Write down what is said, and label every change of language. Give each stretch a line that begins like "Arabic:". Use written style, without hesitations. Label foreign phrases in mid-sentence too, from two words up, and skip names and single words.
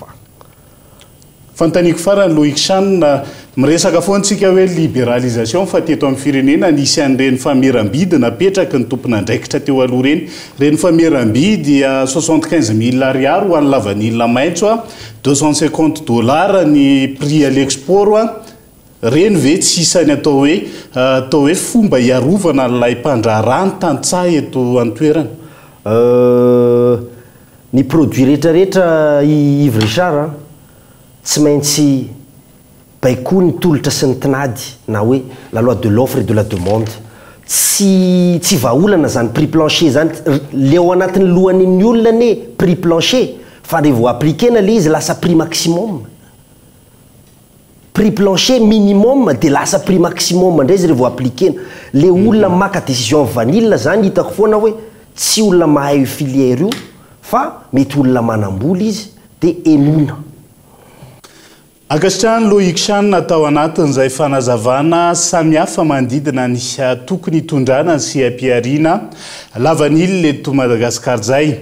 Malagasy: Fantaniko farany Loïc miresaka foantsika hoe libéralisation fa teto amin'ny firenena nisy an'ireny fameram-bidy napetraka ny tompon'andraikitra teo aloha reny fameram-bidy $75,000 ho an'ny
French: la vanille
Malagasy: maitso $250 ny
French: prix à l'export
Malagasy: reny ve tsy isany atao hoe fomba iarovana n'ilay mpandrarano tantsaha eto an-toerana? Ny produit rehetrarehetra Yves Richard tsy maintsy baikoa ny tolotra sy ny tinady na hoe
French: la loi de l'offre et de la demande
Malagasy: tsy vahaolana zany
French: prix plancher
Malagasy: zany le ao anatin'ny lohan'ny olona ne
French: prix plancher
Malagasy: fa rehefa appliquena le izy lasa
French: prix maximum, prix plancher minimum
Malagasy: dia lasa
French: prix maximum
Malagasy: ndray izy rehefa appliquena le olona maka décision vanille zany hitako foana hoe tsy olona mahay filière io fa mety olona manamboly izy dia enona. Akasitrahany Loïc atao anatin'izay fanazavana samihafa mandidina ny tokony hitondrana ny siam-piariana
French: la vanille
Malagasy: eto Madagasikara zay.